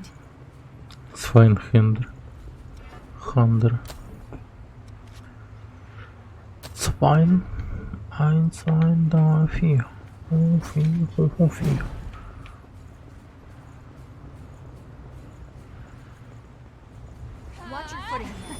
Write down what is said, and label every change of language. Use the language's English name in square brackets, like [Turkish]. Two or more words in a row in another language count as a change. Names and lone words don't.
[German] Свайнхендер. Хандер. Свайн. Ein, zwei, drei, vier. Oh, vier, oh, vier. [English] Watch your footing.